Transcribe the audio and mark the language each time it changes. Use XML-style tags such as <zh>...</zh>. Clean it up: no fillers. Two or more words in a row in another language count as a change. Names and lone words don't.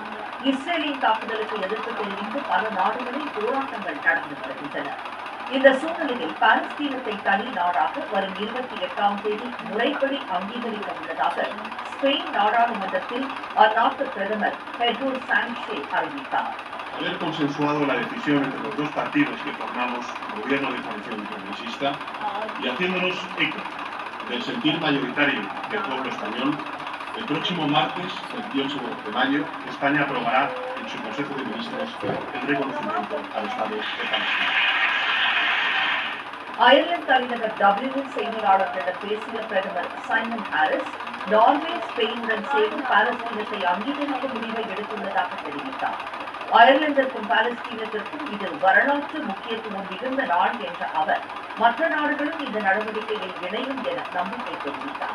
<ta>இஸ்ரேலின் தாக்குதலுக்கு எதிர்ப்பு தெரிவித்து பல நாடுகளில் போராட்டங்கள் நடந்து வருகின்றன. இந்த சூழ்நிலையில் பாலஸ்தீனத்தை தனி நாடாக வரும் 28ஆம் தேதி முறைப்படி அங்கீகரிக்க உள்ளதாக ஸ்பெயின் நாடாளுமன்றத்தில் அந்நாட்டு பிரதமர் பெட்ரோ சாnchez அறிவித்தார்.</ta> <es>Haber consensuado la decisión entre los dos partidos que formamos gobierno de coalición progresista y haciéndonos eco del sentir mayoritario del pueblo español, el próximo martes, 28 de mayo, España aprobará en su Consejo de Ministros el reconocimiento al Estado de Palestina.</es> <ta>அயர்லாந்து தலைநகர் டப்ளினில் செய்தியாளர்களிடம் பேசிய பிரதமர் சைமன் ஹாரிஸ், நார்வே, ஸ்பெயினுடன் சேர்ந்து பாலஸ்தீனத்தை அங்கீகரிக்கும் முடிவை எடுத்துள்ளதாக தெரிவித்தார். அயர்லாந்திற்கும் பாலஸ்தீனத்திற்கும் இது வரலாற்று முக்கியத்துவம் மிகுந்த நாள் என்ற அவர், மற்ற நாடுகளும் இந்த நடவடிக்கையில் இணையும் என நம்பிக்கை தெரிவித்தார்.</ta>